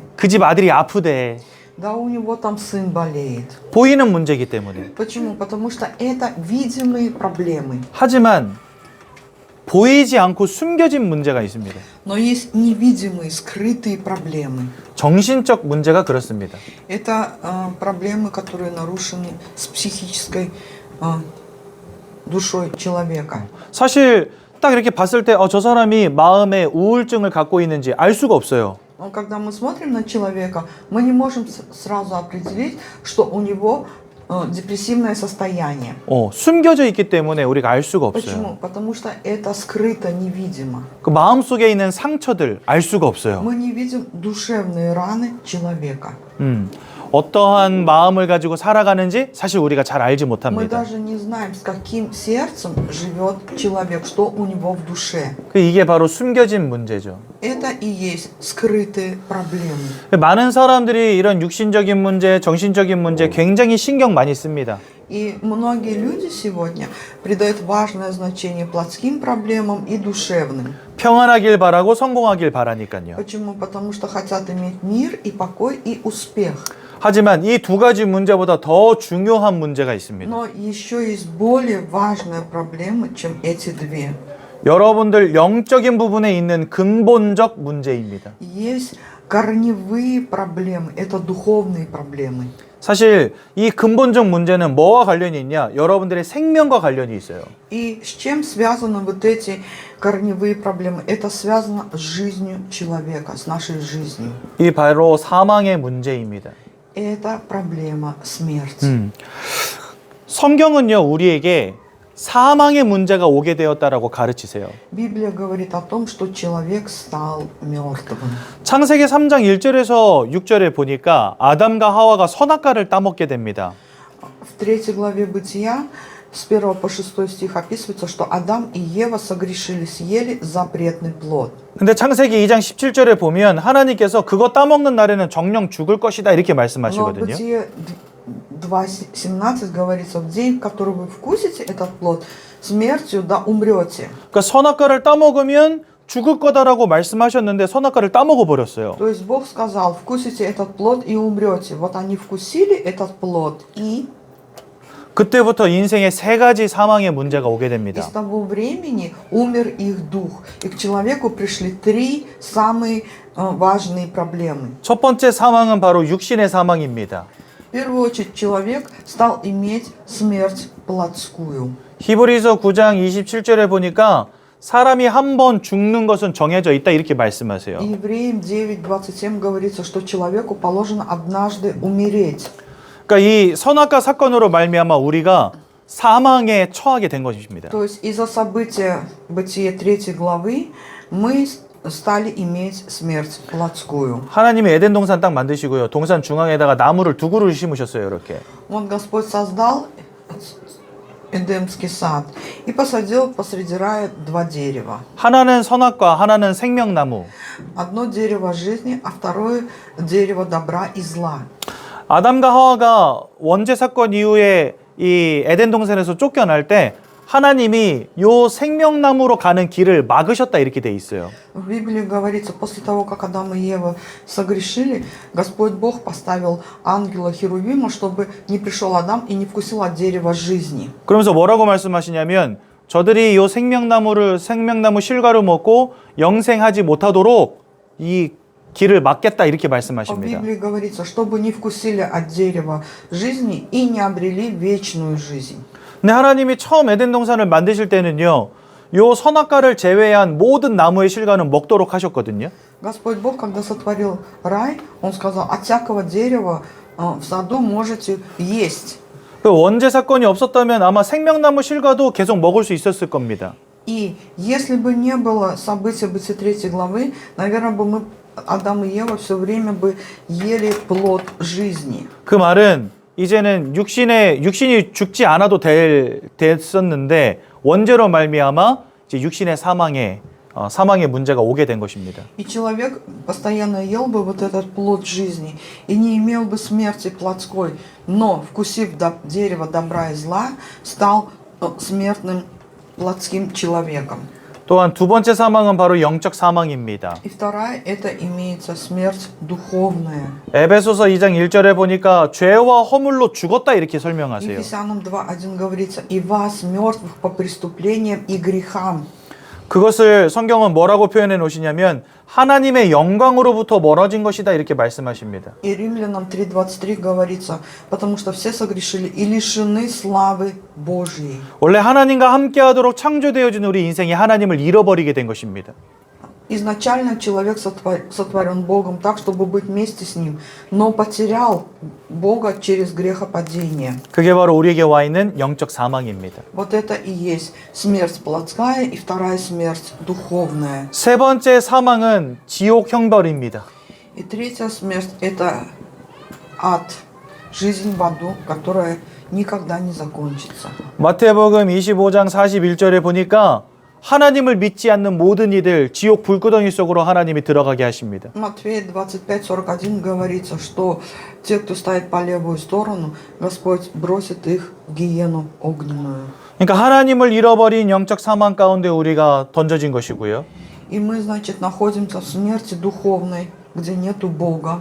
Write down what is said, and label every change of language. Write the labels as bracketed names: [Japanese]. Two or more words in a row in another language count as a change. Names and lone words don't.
[Korean] 그 집 아들이 아프대. [Russian] Да, у него там сын болеет. [Korean] 보이는 문제이기 때문에. [Russian] Почему? Потому что это видимые проблемы. [Korean] 하지만 보이지 않고 숨겨진 문제가 있습니다. [Russian] Но есть невидимые, скрытые проблемы. [Korean] 정신적 문제가 그렇습니다. [Russian] Это проблемы, которые нарушены с психической душой человека. [Korean] 사실 딱 이렇게 봤을 때 저 사람이 마음에 우울증을 갖고 있는지 알 수가 없어요. [Russian] Но когда мы смотрим на человека, мы не можем сразу определить, что у него депрессивное состояние. [Korean] 숨겨져 있기 때문에 우리가 알 수가 없어요. [Russian] Почему? Потому что это скрыто, невидимо. [Korean] 그 마음 속에 있는 상처들 알 수가 없어요. [Russian] Мы не видим душевные раны человека. [Korean] 어떠한 마음을 가지고 살아가는지 사실 우리가 잘 알지 [Russian] Мы [Korean] 못합니다. [Russian] даже не знаем, с каким сердцем живет человек, что у него в душе. [Korean] 이게 바로 숨겨진 문제죠. [Russian] Это и есть скрытые проблемы. [Korean] 많은 사람들이 이런 육신적인 문제, 정신적인 문제 굉장히 신경 많이 씁니다. [Russian] И многие люди сегодня придают важное значение плотским проблемам и душевным. [Korean] 평안하길 바라고 성공하길 바라니까요. [Russian] Почему? Потому что хотят иметь мир и покой и успех. [Korean] 하지만 이 두 가지 문제보다 더 중요한 문제가 있습니다. [Russian] Но еще есть более важная проблема, чем эти две. [Korean] 여러분들 영적인 부분에 있는 근본적 문제입니다. [Russian] Есть корневые проблемы, это духовные проблемы. [Korean] 사실 이 근본적 문제는 뭐와 관련이 있냐? 여러분들의 생명과 관련이 있어요. [Russian] И с чем связаны вот эти корневые проблемы? Это связано с жизнью человека, с нашей жизнью. [Korean] 이 바로 사망의 문제입니다. [Russian] Это проблема смерти. [Korean] 성경은요, 우리에게 사망의 문제가 오게 되었다라고 가르치세요. [Russian] Библия говорит о том, что человек стал мертвым. [Korean] 창세기 3장 1절에서 6절에 보니까 아담과 하와가 선악과를 따먹게 됩니다. [Russian] В 3 главе Бытия с 1 по 6 стих описывается, что Адам и Ева согрешили, съели запретный плод. [Korean] 근데 창세기 2장 17절에 보면 하나님께서 그거 따먹는 날에는 정령 죽을 것이다 이렇게 [Russian] Но в [Korean] 말씀하시거든요. [Russian] Бытие 2:17 говорится, в день, в который вы вкусите этот плод, смертью да умрете. [Korean] 그러니까 선악과를 따먹으면 죽을 거다라고 말씀하셨는데 선악과를 따먹어 버렸어요. [Russian] То есть Бог сказал, вкусите этот плод и умрете. Вот они вкусили этот плод, и [Korean] 그때부터 인생에 세 가지 사망의 문제가 오게 [Russian] с [Korean] 됩니다. [Russian] того времени умер их дух. И к человеку пришли 3 самые важные проблемы. [Korean] 첫 번째 사망은 바로 육신의 사망입니다. [Russian] В первую очередь человек стал иметь смерть плотскую. [Korean] 히브리서 9장 27절에 보니까 사람이 한 번 죽는 것은 정해져 있다 이렇게 말씀하세요. [Russian] И Евреям 9:27 говорится, что человеку положено однажды умереть. [Korean] 그러니까 이 선악과 사건으로 말미암아 우리가 사망에 처하게 된 것입니다. [Russian] То есть из-за события Бытия 3 главы мы стали иметь смерть плотскую. [Korean] 하나님이 에덴 동산 딱 만드시고요. 동산 중앙에다가 나무를 두 그루를 심으셨어요. 이렇게. [Russian] Вот Господь создал Эдемский сад и посадил посреди рая 2 дерева. [Korean] 하나는 선악과, 하나는 생명나무. [Russian] Одно дерево жизни, а второе дерево добра и зла. [Korean] 아담과 하와가 원죄 사건 이후에 이 에덴 동산에서 쫓겨날 때 하나님이 요 생명나무로 가는 길을 막으셨다 이렇게 돼 있어요. [Russian] В Библии говорится, после того, как Адам и Ева согрешили, Господь Бог поставил ангела Херувима, чтобы не пришел Адам и не вкусил от дерева жизни. [Korean] 그러면서 뭐라고 말씀하시냐면 저들이 요 생명나무 실과를 먹고 영생하지 못하도록 이 길을 막겠다 이렇게 [Russian] В [Korean] 말씀하십니다. [Russian] Библии говорится, чтобы не вкусили от дерева жизни и не обрели вечную жизнь. [Korean] 근데 하나님이 처음 에덴 동산을 만드실 때는요. 요 선악과를 제외한 모든 나무의 실과는 먹도록 하셨거든요. [Russian] Господь Бог, когда сотворил рай, Он сказал, от всякого дерева в саду можете есть. [Korean] 그 원죄 사건이 없었다면 아마 생명나무 실과도 계속 먹을 수 있었을 겁니다. [Russian] И если бы не было события Бытия 3 главы, наверное, бы мы, Адам и Ева, все время бы ели плод жизни. [Korean] 그 말은 이제는 육신이 죽지 않아도 됐었는데 원죄로 말미암아 이제 육신의 사망의 문제가 오게 된 것입니다. [Russian] И человек постоянно ел бы вот этот плод жизни и не имел бы смерти плотской, но, вкусив дерево добра и зла, стал смертным плотским человеком. [Korean] 또한 두 번째 사망은 바로 영적 사망입니다. [Russian] И вторая, это имеется смерть духовная. [Korean] 에베소서 2장 1절에 보니까 죄와 허물로 죽었다 이렇게 설명하세요. [Russian] Ефесянам 2:1 говорится, и вас, мертвых по преступлениям и грехам. [Korean] 그것을 성경은 뭐라고 표현해 놓으시냐면 하나님의 영광으로부터 멀어진 것이다 이렇게 말씀하십니다. [Russian] И Римлянам 3:23 говорится, потому что все согрешили и лишены славы Божьей. [Korean] 원래 하나님과 함께하도록 창조되어진 우리 인생이 하나님을 잃어버리게 된 것입니다. [Russian] Изначально человек сотворен Богом так, чтобы быть вместе с Ним, но потерял Бога через грехопадение. [Korean] 그게 바로 우리에게 와 있는 영적 사망입니다. [Russian] Вот это и есть смерть плотская и вторая смерть духовная. [Korean] 세 번째 사망은 지옥 형벌입니다. [Russian] И третья смерть – это ад, жизнь в аду, которая никогда не закончится. [Korean] 마태복음 25장 41절에 보니까 하나님을 믿지 않는 모든 이들 지옥 불구덩이 속으로 하나님이 들어가게 하십니다. [Russian] Матфея 25:41 говорится, что те, кто стоит по левую сторону, Господь бросит их в гиену огненную. [Korean] 그러니까 하나님을 잃어버린 영적 사망 가운데 우리가 던져진 것이고요. [Russian] И мы, значит, находимся в смерти духовной, где нету Бога.